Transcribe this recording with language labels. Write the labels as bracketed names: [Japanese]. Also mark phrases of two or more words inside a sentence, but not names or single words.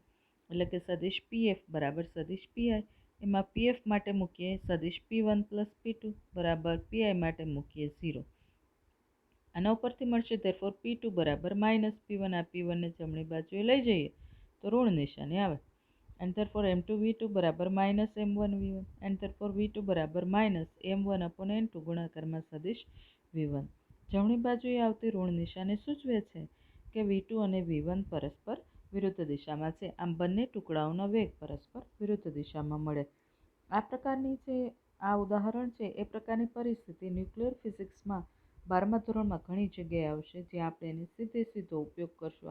[Gujarati] એટલે કે સદિશ PF બરાબર સદિશ PI. એમાં PF માટે મૂકીએ સદિશ P1 પ્લસ P2 બરાબર PI માટે મૂકીએ 0. આના ઉપરથી મળશે therefore P2 બરાબર માઇનસ P1. આ P1ને જમણી બાજુએ લઈ જઈએ તો ઋણ નિશાની આવે. [English] and therefore [Gujarati] m2 v2 બરાબર માઇનસ m1 v1 [English] and therefore [Gujarati] v2 બરાબર માઇનસ m1 upon n2 ગુણાકારમાં સદિશ v1. જમણી બાજુએ આવતી ઋણ નિશાની સૂચવે છે કે v2 અને v1 પરસ્પર વિરુદ્ધ દિશામાં છે. આમ બંને ટુકડાઓનો વેગ પરસ્પર વિરુદ્ધ દિશામાં મળે. આ પ્રકારની જે આ ઉદાહરણ છે એ પ્રકારની પરિસ્થિતિ ન્યુક્લિયર ફિઝિક્સમાં 12મા ધોરણમાં ઘણી જગ્યાએ આવશે, જ્યાં આપણે એને સીધો ઉપયોગ કરશું.